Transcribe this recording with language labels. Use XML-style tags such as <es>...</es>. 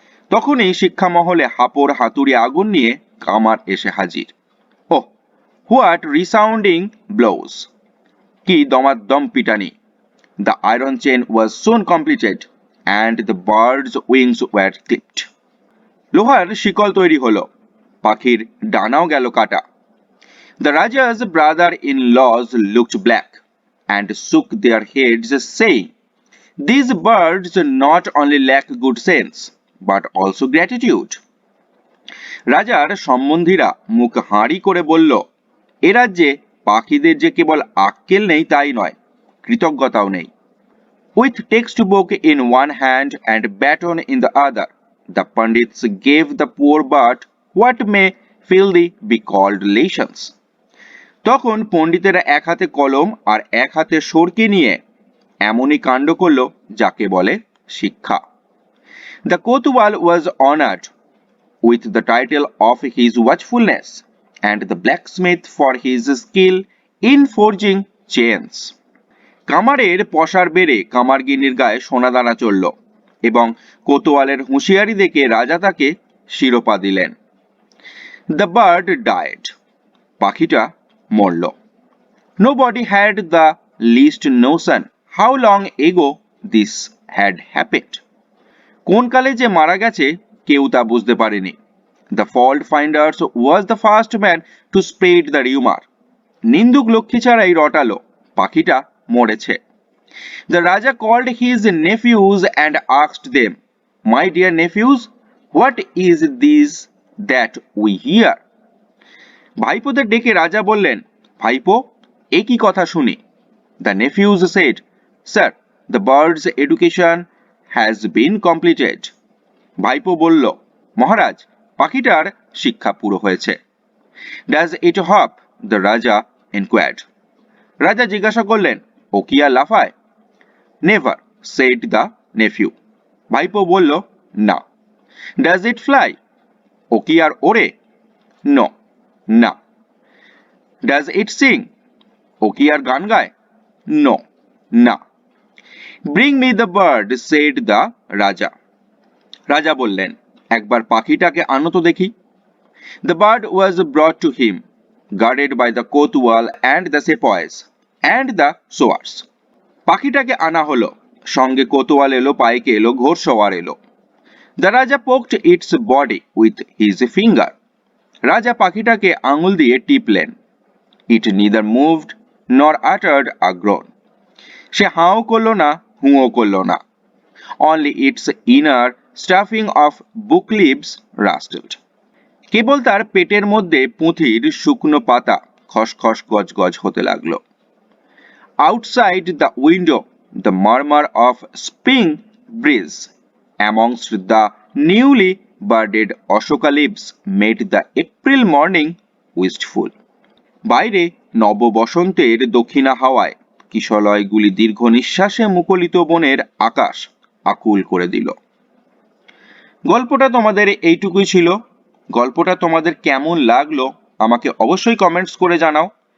<bn>তখনই শিক্ষা মহলে হাপড় হাতুড়ি আগুন নিয়ে কামার এসে হাজির।</bn> <en>Oh, what resounding blows!</en> <bn>কি দমাদ্দম পিটানি!</bn> <en>The iron chain was soon completed and the bird's wings were clipped.</en> <bn>লোহার শিকল তৈরি হলো, পাখির ডানাও গেল কাটা।</bn> <en>The Raja's brother-in-laws looked black and shook their heads, saying, these birds not only lack good sense, but also gratitude.</en> <bn>রাজার সম্বন্ধীরা মুখ হাঁড়ি করে বলল, এ রাজ্যে পাখিদের যে কেবল আক্কেল নেই তাই নয়, কৃতজ্ঞতাও নেই।</bn> <en>With textbook in one hand and baton in the other, the Pandits gave the poor bird what may fairly be called lessons.</en> <bn>তখন পণ্ডিতেরা এক হাতে কলম আর এক হাতে সরকি নিয়ে এমনই কাণ্ড করল যাকে বলে শিক্ষা।</bn> <en>The Kotwal was honored with the title of his watchfulness, and the blacksmith for his skill in forging chains.</en> <bn>কামারের পসার বেড়ে কামারগিনীর গায়ে সোনাদানা চলল এবং কোতোয়ালের হুঁশিয়ারি দেখে রাজা তাকে শিরোপা দিলেন।</bn> <en>The bird died.</en> <bn>পাখিটা মরল।</bn> <en>Nobody had the least notion how long ago this had happened.</en> <bn>কোন কালে যে মারা গেছে কেউ তা বুঝতে পারেনি।</bn> <en>The fault finders was the first man to spread the rumor.</en> <bn>নিন্দুক Lakshmi ছাড়াই রটালো পাখিটা মরেছে।</bn> <en>The Raja called his nephews and asked them, "My dear nephews, what is this that we hear?"</en> <bn>ভাইপোদের ডেকে রাজা বললেন, ভাইপো, এ কি কথা শুনি?</bn> <en>The nephews said, "Sir, the bird's education has been completed."</en> <bn>ভাইপো বলল, মহারাজ, পাখিটার শিক্ষা পুরো হয়েছে।</bn> <en>Does it hop? The Raja inquired.</en> <bn>রাজা জিজ্ঞাসা করলেন, ও কি আর লাফায়?</bn> <en>Never, said the nephew.</en> <bn>ভাইপো বলল, না।</bn> <en>Does it fly?</en> <bn>ও কি আর ওড়ে?</bn> <en>No,</en> <bn>না।</bn> <en>Does it sing?</en> <bn>ও কি আর গান গায়?</bn> <en>No,</en> <bn>না।</bn> <en>Bring me the bird, said the Raja.</en> <bn>রাজা বললেন, একবার পাখিটাকে আনো তো দেখি।</bn> <en>The bird was brought to him, guarded by the Kotwal and the sepoys and the sowars.</en> <bn>পাখিটাকে আনা হলো, সঙ্গে কোতোয়াল এলো, পাইকে এলো, ঘোড়সওয়ার এলো।</bn> <en>The Raja poked its body with his finger.</en> <bn>রাজা পাখিটাকে আঙুল দিয়ে টিপলেন।</bn> <en>It neither moved nor uttered a groan.</en> <bn>সে হাও করলো না, হুঁও করলো না।</bn> <en>Only its inner stuffing of book leaves rustled.</en> <bn>কেবল তার পেটের মধ্যে পুঁথির শুকনো পাতা খসখস গজগজ হতে লাগলো।</bn> <en>Outside the window, the murmur of spring breeze amongst the newly budded Ashoka leaves made the April morning wistful.</en> <bn>বাইরে নব বসন্তের দক্ষিণা হাওয়ায় কিশলয়গুলি দীর্ঘ নিঃশ্বাসে মুখরিত বনের আকাশ আকুল করে দিল। গল্পটা তোমাদের এইটুকুই ছিল। গল্পটা তোমাদের কেমন লাগলো আমাকে অবশ্যই কমেন্টস করে জানাও।</bn>